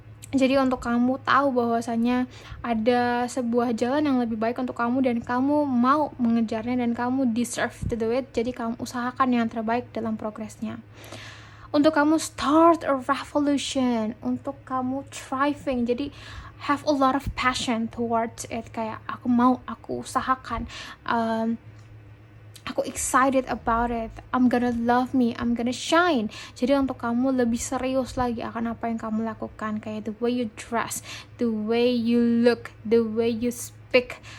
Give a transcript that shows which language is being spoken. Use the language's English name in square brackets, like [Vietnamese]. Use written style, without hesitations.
[Indonesian] Jadi untuk kamu tahu bahwasanya ada sebuah jalan yang lebih baik untuk kamu, dan kamu mau mengejarnya, dan kamu [English] deserve to do it. [Indonesian] Jadi kamu usahakan yang terbaik dalam progresnya. Untuk kamu [English] start a revolution, [Indonesian] untuk kamu thriving. Jadi [English] have a lot of passion towards it. [Indonesian] Kayak aku mau, aku usahakan. Aku [English] excited about it. I'm gonna love me. I'm gonna shine. [Indonesian] Jadi untuk kamu lebih serius lagi akan apa yang kamu lakukan. Kayak [English] the way you dress, the way you look, the way you speak.